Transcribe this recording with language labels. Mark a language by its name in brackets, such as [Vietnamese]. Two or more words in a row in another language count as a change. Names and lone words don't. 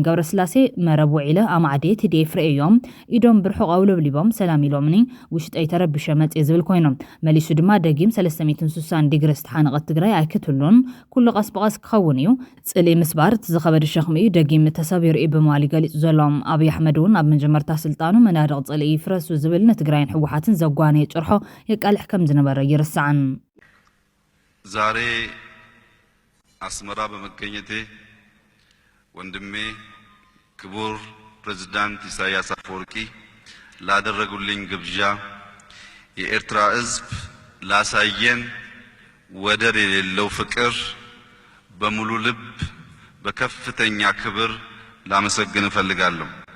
[Tigrinya] ገብረስላሴ መረብ ውዒለ ኣማዕዴ TDF ርእዮም ኢዶም ብርሑቕ ኣውለብሊቦም ሰላም ኢሎምኒ ውሽጠይ ተረብሸ መጽ ዝብል ኮይኖም መሊሱ ድማ ደጊም 360 ዲግሪ ዝተሓነቐት ትግራይ ኣይክትህልውን ኩሉ ቀስ በቀስ ክኸውን እዩ ጽሌ ምስባር ዝኸበደ ሸኽሚ እዩ ደጊም ተሰቢሩ በመዋሊ ገሊጹ ዘሎም ኣብይ ኣሕመድ እውን ኣብ መጀመርታ ስልጣኑ መናድቕ ጽሌ ይፍረሱ ዝብል ንትግራይን ሕወሓትን ዘጓነየ ጭርሖ የቃልሕ ከም ዝነበረ ይርስዓን [Amharic] ዛሬ አስመራ በመገኘቴ ወንድሜ ክቡር ፕሬዝዳንት ኢሳያስ አፈወርቂ ላደረጉልኝ ግብዣ የኤርትራ ሕዝብ ላሳየን ወደር የሌለው ፍቅር በሙሉ ልብ በከፍተኛ ክብር ላመሰግን እፈልጋለሁ።